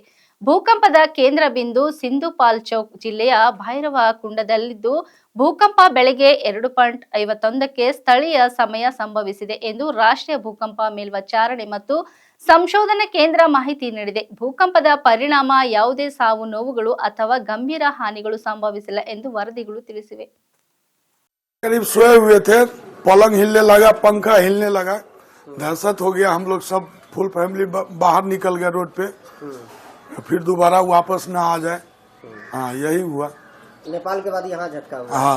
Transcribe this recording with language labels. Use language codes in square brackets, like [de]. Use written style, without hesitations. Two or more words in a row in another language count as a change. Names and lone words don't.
[kn] ಭೂಕಂಪದ ಕೇಂದ್ರ ಬಿಂದು ಸಿಂಧುಪಾಲ್ ಚೌಕ್ ಜಿಲ್ಲೆಯ ಭೈರವಕುಂಡದಲ್ಲಿದ್ದು ಭೂಕಂಪ ಬೆಳಗ್ಗೆ 2.51ಕ್ಕೆ ಸ್ಥಳೀಯ ಸಮಯ ಸಂಭವಿಸಿದೆ ಎಂದು ರಾಷ್ಟ್ರೀಯ ಭೂಕಂಪ ಮೇಲ್ವಿಚಾರಣೆ ಮತ್ತು ಸಂಶೋಧನಾ ಕೇಂದ್ರ ಮಾಹಿತಿ ನೀಡಿದೆ. ಭೂಕಂಪದ ಪರಿಣಾಮ ಯಾವುದೇ ಸಾವು ನೋವುಗಳು ಅಥವಾ ಗಂಭೀರ ಹಾನಿಗಳು ಸಂಭವಿಸಿಲ್ಲ ಎಂದು ವರದಿಗಳು ತಿಳಿಸಿವೆ. [hi] करीब सोए हुए थे, पलंग हिलने लगा, पंखा हिलने लगा, दहशत हो गया. हम लोग सब [en] full family [hi] बाहर निकल गए रोड पे, फिर दोबारा वापस ना आ जाए. हाँ, यही हुआ. नेपाल के बाद यहाँ झटका हुआ. हाँ,